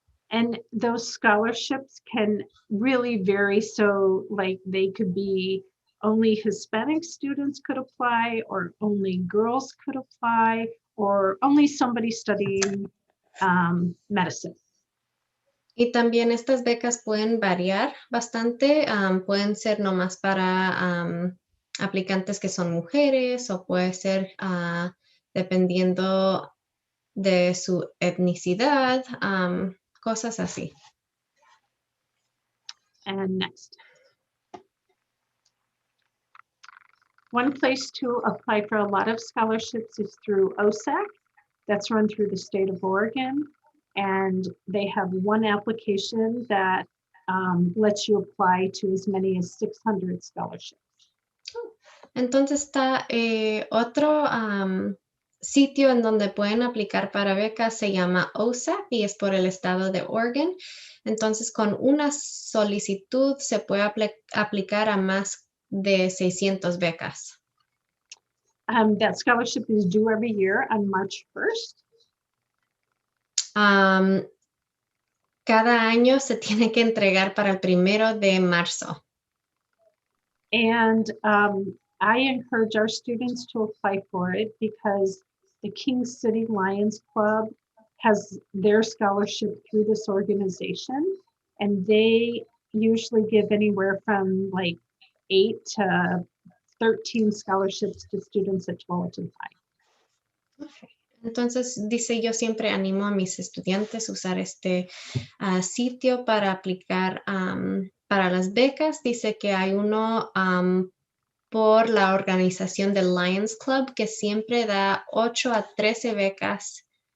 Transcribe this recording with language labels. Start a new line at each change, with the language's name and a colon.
English: And those scholarships can really vary. So like they could be only Hispanic students could apply, or only girls could apply, or only somebody studying medicine.
Spanish: Y también estas becas pueden variar bastante. Pueden ser nomás para aplicantes que son mujeres, o puede ser dependiendo de su etnicidad, cosas así.
English: And next. One place to apply for a lot of scholarships is through OSAC. That's run through the state of Oregon. And they have one application that lets you apply to as many as 600 scholarships.
Spanish: Entonces está otro sitio en donde pueden aplicar para becas, se llama OSAP y es por el estado de Oregon. Entonces con una solicitud se puede aplicar a más de 600 becas.
English: That scholarship is due every year on March 1st.
Spanish: Cada año se tiene que entregar para el 1 de marzo.
English: And I encourage our students to apply for it because the King City Lions Club has their scholarship through this organization, and they usually give anywhere from like 8 to 13 scholarships to students at Tualatin High. Okay.
Spanish: Entonces, dice, yo siempre animo a mis estudiantes a usar este sitio para aplicar para las becas. Dice que hay uno por la organización del Lions Club que siempre da 8 a 13 becas.